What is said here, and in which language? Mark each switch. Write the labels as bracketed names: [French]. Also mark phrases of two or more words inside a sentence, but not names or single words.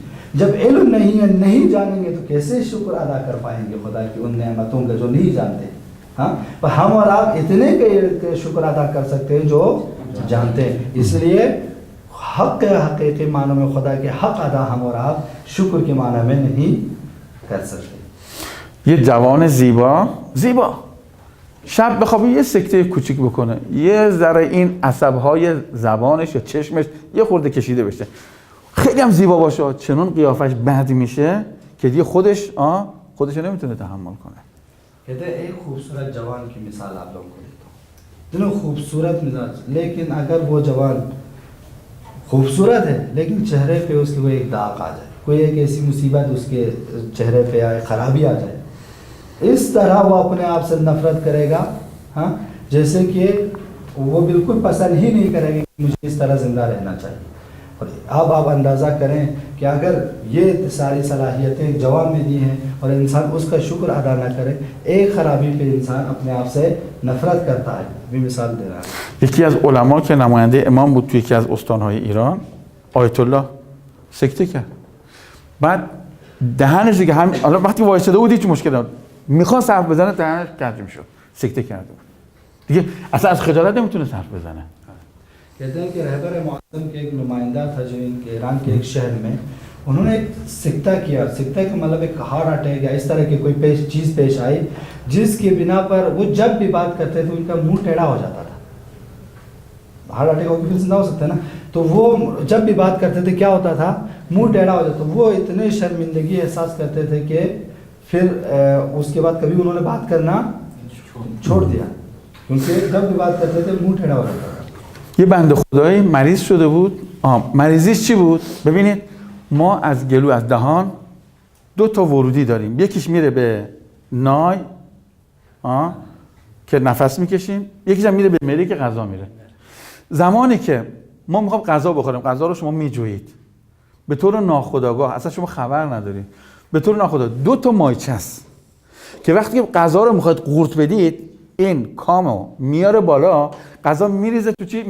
[Hindi] जब इल्म नहीं है, नहीं जानेंगे तो कैसे शुक्र अदा कर पाएंगे खुदा की उन नेमतों का जो नहीं जानते। हाँ, पर हम और आप इतने के शुक्र अदा कर सकते हैं जो जानते हैं। इसलिए हक़ हकीकी मानों में खुदा के हक़ अदा हम और आप शुक्र के माना में नहीं कर सकते। [Persian] یه جوان زیبا شب بخوابه یه سکته کوچیک بکنه، یه ذره این عصب‌های زبانش یا چشمش یه خورده کشیده بشه، خیلی هم زیبا باشه، چنون قیافش بد میشه که دیگه خودش نمیتونه تحمل کنه. [Hindi] कहते हैं एक खूबसूरत जवान की मिसाल आप लोगों को देता हूँ, दोनों खूबसूरत मिजाज, लेकिन अगर वो जवान खूबसूरत है लेकिन चेहरे पे उसके कोई एक दाग आ जाए, कोई एक ऐसी मुसीबत उसके चेहरे पे आए, ख़राबी आ जाए, इस तरह वो अपने आप से नफ़रत करेगा। हाँ, जैसे कि वो बिल्कुल पसंद ही नहीं करेगा कि मुझे इस तरह ज़िंदा रहना चाहिए। और अब आप अंदाज़ा करें कि अगर ये सारी सलाहियतें जवान में दी हैं और इंसान उसका शुक्र अदा न करे, एक ख़राबी पे इंसान अपने आप से नफ़रत करता है। भी मिसाल दे रहा है। [Persian] یکی از علما که نماینده امام بود توی یکی از استان‌های ایران، آیت الله سکته کرد. بعد دهنش دیگه هم حالا وقتی وایساده بود هیچ مشکلی نبود، میخواست حرف بزنه دهنش کج میشد، سکته کرده بود. دیگه اصلا از خجالت نمیتونه حرف بزنه. [Hindi] कहते हैं कि रहबर मुअज़्ज़म के एक नुमाइंदा था जो इनके ईरान के एक शहर में, उन्होंने एक सिक्ता किया। सिक्ता का मतलब एक [English] heart attack [Hindi] या इस तरह की कोई चीज़ पेश आई जिसकी बिना पर वो जब भी बात करते थे उनका मुंह टेढ़ा हो जाता था। [English] heart attack [Hindi] होकर फिर जिंदा हो सकते हैं ना, तो वो जब भी बात करते थे क्या होता था, मुंह टेढ़ा हो जाता। वो इतने शर्मिंदगी एहसास करते थे कि फिर उसके बाद कभी उन्होंने बात करना छोड़ दिया, क्योंकि जब भी बात करते थे मुंह टेढ़ा हो जाता था। [Persian] یه بنده خدایی مریض شده بود. مریضیش چی بود؟ ببینید ما از گلو، از دهان 2 تا ورودی داریم. یکیش میره به نای که نفس میکشیم، یکیش هم میره به معده که غذا میره. زمانی که ما میخوام غذا بخوریم، غذا رو شما میجویید به طور ناخودآگاه، اصلا شما خبر ندارید، به طور ناخودآگاه 2 تا مایچه است که وقتی که غذا رو میخواید قورت بدید این کامو میاره بالا، غذا میریزه تو چی؟